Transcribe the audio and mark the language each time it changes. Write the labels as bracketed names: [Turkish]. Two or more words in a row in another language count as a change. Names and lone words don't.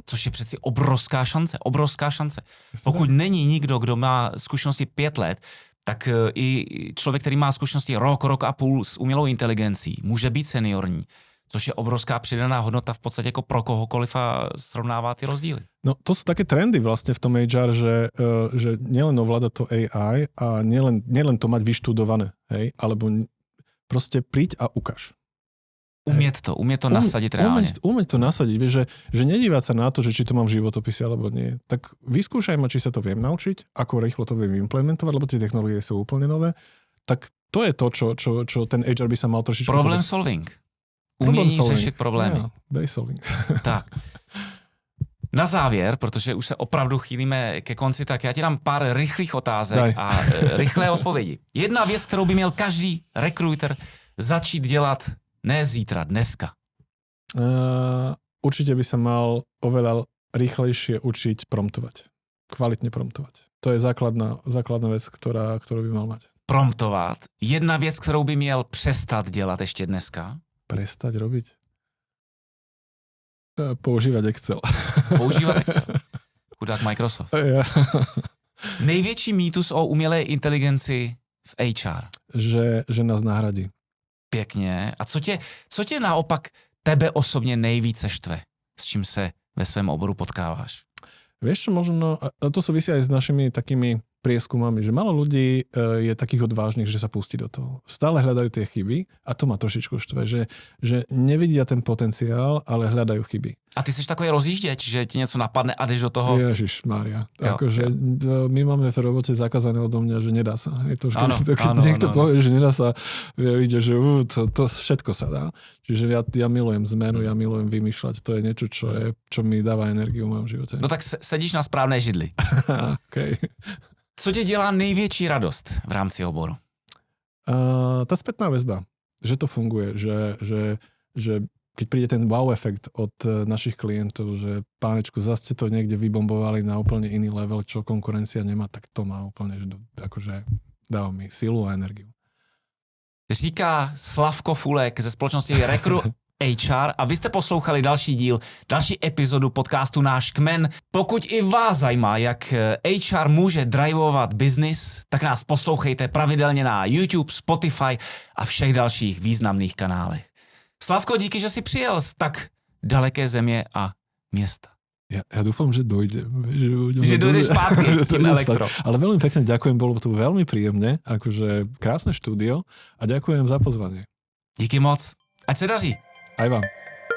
[Czech] Což je přeci obrovská šance. Pokud není nikdo, kdo má zkušenosti 5 let, tak i člověk, který má zkušenosti rok a půl s umělou inteligencí, může být seniorní, což je obrovská přidaná hodnota v podstatě jako pro kohokoliv a srovnává ty rozdíly. [Slovak] No to sú také trendy vlastne v tom HR, že nielen ovláda to AI a nielen to mať vyštudované, hej, alebo proste príď a ukáž. Umieť to nasadiť reálne. Umieť to nasadiť, vieš, že nedívať sa na to, že či to mám v životopise alebo nie. Tak vyskúšaj ma, či sa to viem naučiť, ako rýchlo to viem implementovať, lebo tie technológie sú úplne nové. Tak to je to, čo ten HR by sa mal trošičku... [English] Problem solving. [Czech] Umění řešit problémy. Yeah, base solving. Tak. Na závěr, protože už se opravdu chýlíme ke konci, tak já ti dám pár rychlých otázek a rychlé odpovědi. Jedna věc, kterou by měl každý rekruter začít dělat ne zítra, dneska. [Slovak] Určite by sa mal oveľa rýchlejšie učiť promptovať. Kvalitne promptovať. To je základná vec, ktorú by mal mať. [Czech] Promptovat. Jedna věc, kterou by měl přestat dělat ještě dneska. [Slovak] Prestať robiť? Používať Excel. [Czech] Používat Excel. Chudák Microsoft. [Slovak] Ja. [Czech] Největší mýtus o umělé inteligenci v HR. Že nás nahradí. Pěkně. A co tě naopak tebe osobně nejvíce štve? S čím se ve svém oboru potkáváš? [Slovak] Vieš čo, možno, a to súvisí aj s našimi takými prieskumami, že málo ľudí je takých odvážnych, že sa pustí do toho. Stále hľadajú tie chyby a to ma trošičku štve, že nevidia ten potenciál, ale hľadajú chyby. [Czech] A ty jsi takový rozjížděč, že ti něco napadne a jdeš do toho? [Slovak] Ježišmária. Akože my máme v robote zakázané odo mňa, že nedá sa. Je to, keď niekto povie, že nedá sa, vidie, že to všetko sa dá. Čiže ja milujem zmenu, ja milujem vymýšľať. To je niečo, čo mi dáva energiu v mojom živote. [Czech] No tak sedíš na správné židli. Okay. Co ti dělá největší radost v rámci oboru? [Slovak] Tá spätná väzba. Že to funguje. Že keď príde ten wow efekt od našich klientov, že pánečku, zase ste to niekde vybombovali na úplne iný level, čo konkurencia nemá, tak to má úplne, že akože dáva mi silu a energiu. [Czech] Říká Slavko Fulek ze společnosti Recru HR a vy jste poslouchali další díl, další epizodu podcastu Náš kmen. Pokud i vás zajímá, jak HR může drivovat biznis, tak nás poslouchejte pravidelně na YouTube, Spotify a všech dalších významných kanálech. Slavko, díky, že jsi přijel z tak daleké země a města. [Slovak] Ja dúfam, že dojdem. [Czech] Že dojdeš zpátky tým elektro. [Slovak] Ale veľmi pekne ďakujem, bolo to veľmi príjemne, akože krásne štúdio a ďakujem za pozvanie. [Czech] Díky moc. Ať se daří. [Slovak] Aj vám.